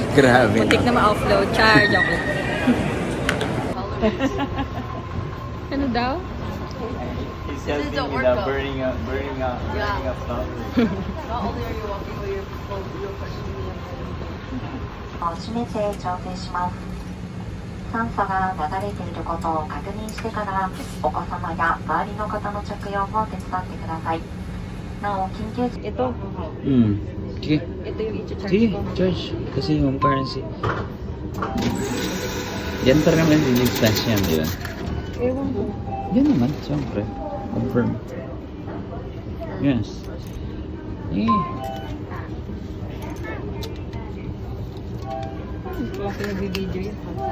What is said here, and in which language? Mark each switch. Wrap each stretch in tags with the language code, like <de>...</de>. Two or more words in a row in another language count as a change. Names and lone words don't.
<tl>Muntik na ma-offload. Charge ako. Ano daw?</tl> <en>He's just thinking about burning up stuff. Not only are you walking away, you're pushing me.</en> <ja>締めて調整します。酸素が流れていることを確認してからお子様や周りの方の着用も手伝ってください。なお緊急時</ja> <tl>Ito. Sige. Ito yung i-charge Sige, ko. charge. Kasi</tl> <en>home currency.</en> <tl>Yan pa naman yung expense yan, di ba? Ewan ko. Yan naman, siyempre.</tl> <en>Confirm. Yes.</en> <tl>Kasi nag-video yun.</tl>